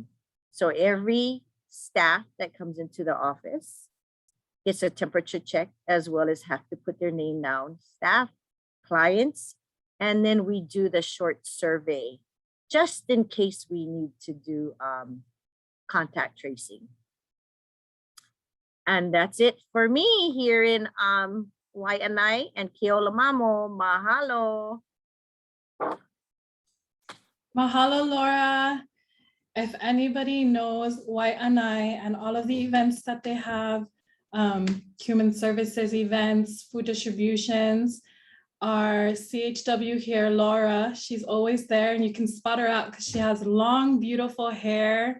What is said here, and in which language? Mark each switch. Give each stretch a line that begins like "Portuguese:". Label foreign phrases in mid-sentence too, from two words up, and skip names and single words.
English: So every staff that comes into the office gets a temperature check, as well as have to put their name down, staff, clients, and then we do the short survey, just in case we need to do contact tracing. And that's it for me here in Waianae and Keolamamo. Mahalo. Mahalo, Laura. If anybody knows Waianae and all of the events that they have, human services events, food distributions, our CHW here, Laura, she's always there and you can spot her out because she has long, beautiful hair.